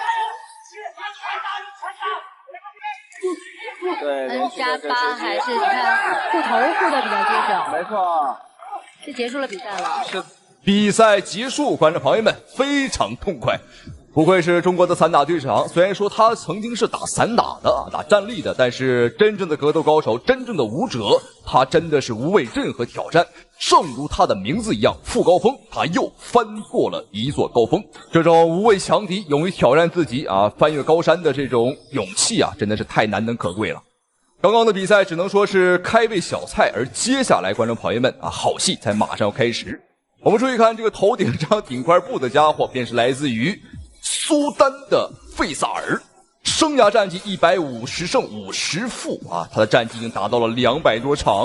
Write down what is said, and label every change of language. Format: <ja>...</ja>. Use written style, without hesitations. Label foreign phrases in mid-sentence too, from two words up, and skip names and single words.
<zh>對，安扎巴還是看護頭護的比較結實。沒錯，是結束了比賽了。是，比賽結束，觀眾朋友們非常痛快。不愧是中國的散打隊長，雖然說他曾經是打散打的打站立的，但是真正的格鬥高手，真正的武者，他真的是無畏任何挑戰。正如他的名字一樣，傅高峰，他又翻過了一座高峰。這種無畏強敵、勇於挑戰自己翻越高山的這種勇氣真的是太難能可貴了。剛剛的比賽只能說是開胃小菜，而接下來觀眾朋友們好戲才馬上要開始。我們注意看這個頭頂上頂塊布的家伙，便是來自於蘇丹的費薩爾，生涯戰績150勝50負他的戰績已經達到了200多場。</zh>